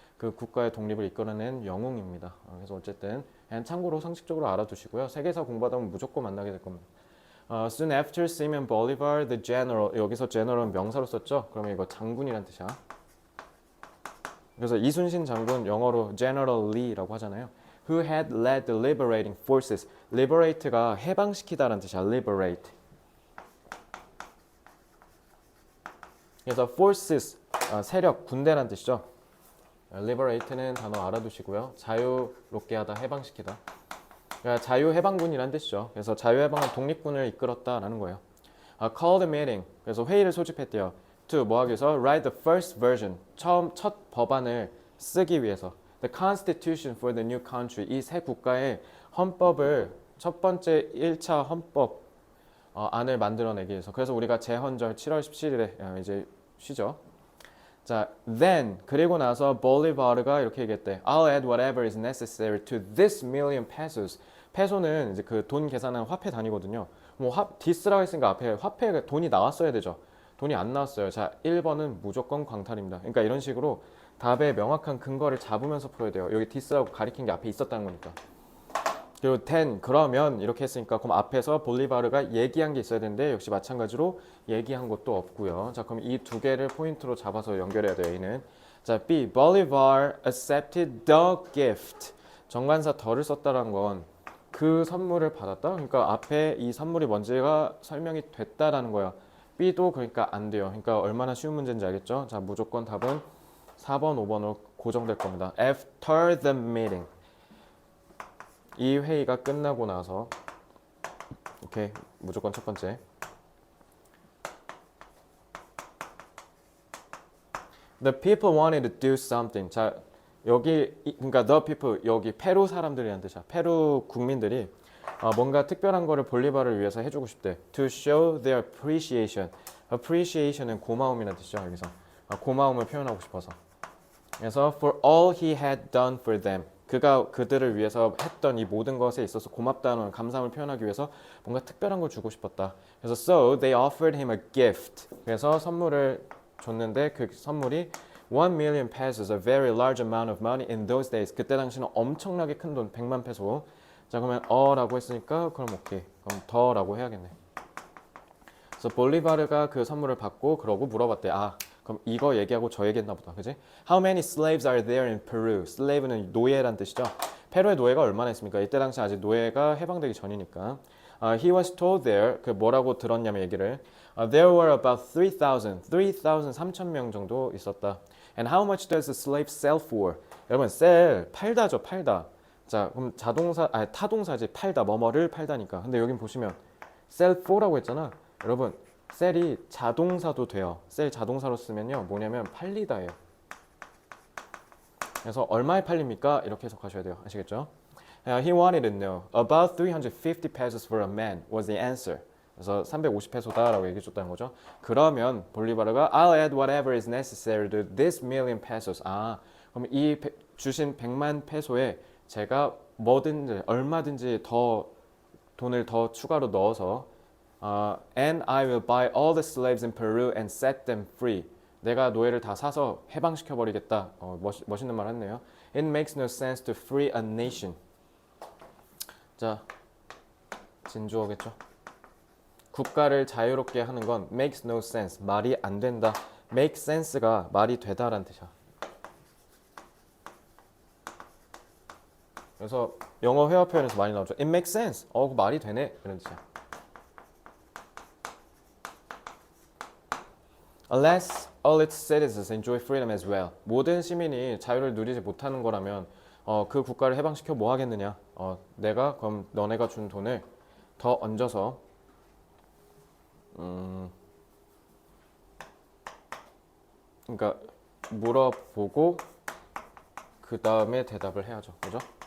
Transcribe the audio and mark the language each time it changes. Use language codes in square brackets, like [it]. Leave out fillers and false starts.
[ko] 그 국가의 독립을 이끌어낸 영웅입니다. 그래서 어쨌든 그냥 참고로 상식적으로 알아두시고요. 세계사 공부하다 보면 무조건 만나게 될 겁니다. [en] Soon after Simón Bolívar, the general. [ko] 여기서 general은 명사로 썼죠? 그러면 이거 장군이란 뜻이야. 그래서 이순신 장군 영어로 General Lee라고 하잖아요. [en] Who had led the liberating forces. [ko] Liberate가 해방시키다라는 뜻이야. [en] Liberate. [ko] 그래서 forces, 세력, 군대란 뜻이죠. liberate는 단어 알아두시고요. 자유롭게 하다, 해방시키다. 그러니까 자유해방군이란 뜻이죠. 그래서 자유해방은 독립군을 이끌었다라는 거예요. [en] Called a meeting. [ko] 그래서 회의를 소집했대요. To 뭐 하기 위해서? [en] Write the first version. [ko] 첫 법안을 쓰기 위해서. The Constitution for the new country. 이 새 국가의 헌법을 첫 번째 1차 헌법 안을 만들어내기 위해서. 그래서 우리가 제헌절 7월 17일에 이제 쉬죠. 자, then 그리고 나서 볼리바르가 이렇게 얘기했대. [en] I'll add whatever is necessary to this million pesos. [ko] 페소는 이제 그 돈 계산하는 화폐 단위거든요. 디스라고 했으니까 앞에 화폐가 돈이 나왔어야 되죠. 돈이 안 나왔어요. 자, 1번은 무조건 광탈입니다. 그러니까 이런 식으로 답의 명확한 근거를 잡으면서 풀어야 돼요. 여기 디스라고 가리킨 게 앞에 있었다는 거니까. 그리고 then 그러면 이렇게 했으니까 그럼 앞에서 볼리바르가 얘기한 게 있어야 되는데 역시 마찬가지로 얘기한 것도 없고요. 자, 그럼 이 두 개를 포인트로 잡아서 연결해야 돼요. A는. 자, B. [en] Bolivar accepted the gift. [ko] 정관사 더를 썼다는 건 그 선물을 받았다. 그러니까 앞에 이 선물이 뭔지가 설명이 됐다라는 거야. B도 그러니까 안 돼요. 그러니까 얼마나 쉬운 문제인지 알겠죠? 자, 무조건 답은 4번, 5번으로 고정될 겁니다. [en] After the meeting. [ko] 이 회의가 끝나고 나서 오케이, 무조건 첫 번째. [en] The people wanted to do something. [ko] 자, 여기 그러니까 the people 여기 페루 사람들이란 뜻이야. 페루 국민들이 뭔가 특별한 거를 볼리바를 위해서 해주고 싶대. [en] To show their appreciation. [ko] appreciation은 고마움이라는 뜻이죠. 여기서 고마움을 표현하고 싶어서. [en] 그래서 for all he had done for them. [ko] 그가 그들을 위해서 했던 이 모든 것에 있어서 고맙다는 감사함을 표현하기 위해서 뭔가 특별한 걸 주고 싶었다. [en] 그래서 so they offered him a gift. [ko] 그래서 선물을 줬는데 그 선물이 [en] 1 million pesos, a very large amount of money in those days. [ko] 그때 당시는 엄청나게 큰 돈, 100만 페소. 자, 그러면 라고 했으니까 그럼 오케이. 그럼 더라고 해야겠네. 그래서 볼리바르가 그 선물을 받고 그러고 물어봤대. 그럼 이거 얘기하고 저 얘기했나 보다. 그지? [en] How many slaves are there in Peru? [ko] slave는 노예란 뜻이죠. 페루의 노예가 얼마나 있습니까? 이때 당시 아직 노예가 해방되기 전이니까. [en] He was told there, [ko] 그 뭐라고 들었냐면 얘기를. [en] There were about 3,000, [ko] 3,000명 정도 있었다. [en] And how much does a slave sell for? [ko] 여러분, sell, 팔다죠, 팔다. 자, 그럼 타동사지, 팔다, 뭐뭐를 팔다니까. 근데 여긴 보시면 sell for라고 했잖아. 여러분, 셀이 자동사도 돼요. 셀 자동사로 쓰면요. 뭐냐면 팔리다예요. 그래서 얼마에 팔립니까? 이렇게 해석하셔야 돼요. 아시겠죠? [en] He wanted to know. About 350 pesos for a man was the answer. [ko] 그래서 350페소다라고 얘기해 줬다는 거죠. 그러면 볼리바르가 [en] I'll add whatever is necessary to this million pesos. [ko] 그럼 이 주신 100만 페소에 제가 뭐든지 얼마든지 더 돈을 더 추가로 넣어서 [en] and I will buy all the slaves in Peru and set them free. [ko] 내가 노예를 다 사서 해방시켜 버리겠다. 멋있는 말 했네요. [en] It makes no sense to free a nation. [ko] 자, 진주어겠죠. 국가를 자유롭게 하는 건 [en] makes no sense. [ko] 말이 안 된다. make sense가 말이 되다라는 뜻이야. 그래서 영어 회화 표현에서 많이 나오죠. [en] It makes sense. [ko] 말이 되네. 그런 뜻이야. [en] Unless all its citizens enjoy freedom as well. [ko] 모든 시민이 자유를 누리지 못하는 거라면 그 국가를 해방시켜 뭐 하겠느냐? 내가 그럼 너네가 준 돈을 더 얹어서 그러니까 물어보고 그 다음에 대답을 해야죠, 그죠?